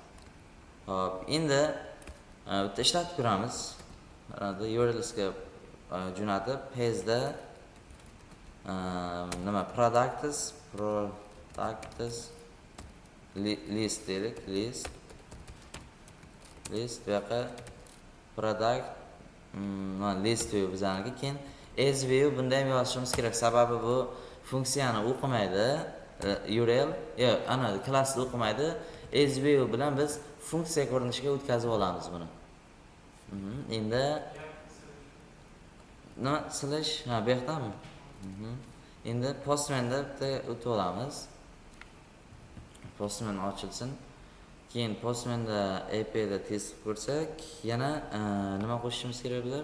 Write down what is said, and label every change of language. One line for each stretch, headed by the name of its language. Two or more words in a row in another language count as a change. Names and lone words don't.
Uzbek: Hop, endi bitta ishlatib ko'ramiz. Mana URLsga jo'natib pezda nima
English: products list
Uzbek: deylik, list bu yoqqa
English: product list view
Uzbek: bizaniki. Keyin
English: as view
Uzbek: bunda ham yozishimiz kerak, sababi bu funksiyani o'qimaydi, URL ana klassni o'qimaydi.
English: As view
Uzbek: bilan biz funksiya ko'rinishiga o'tkazib olamiz buni. Endi nima slash bu yoqdami? Endi postman'da bitta o'tib olamiz. Postman ochilsin. Keyin postman'da API da test ko'rsak, yana nima qo'shishimiz kerak bular?